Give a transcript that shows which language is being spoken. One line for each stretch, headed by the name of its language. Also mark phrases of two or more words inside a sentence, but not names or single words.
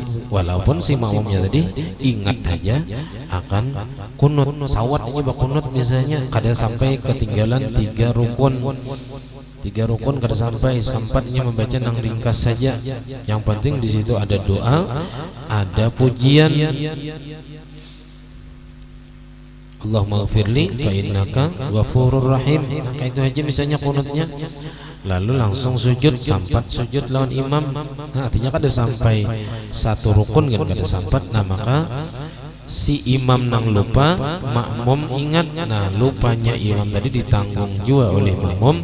Banjar: Walaupun si makmumnya tadi ingat aja akan kunut, sawat aja bakunut misalnya, kada sampai ketinggalan 3 rukun. 3 rukun kada sampai, sempatnya membaca nang ringkas saja. Yang penting di situ ada doa, ada pujian.
Arabic: اللهم اغفر لي فإنك غفور رحيم.
Banjar: Nah, itu aja misalnya kunutnya. Lalu langsung sujud, sampat sujud lawan imam. Nah, artinya kada sampai 1 rukun kan kada sampat. Nah, maka si imam nang lupa, makmum ingat. Nah lupanya imam tadi ditanggung juga oleh makmum.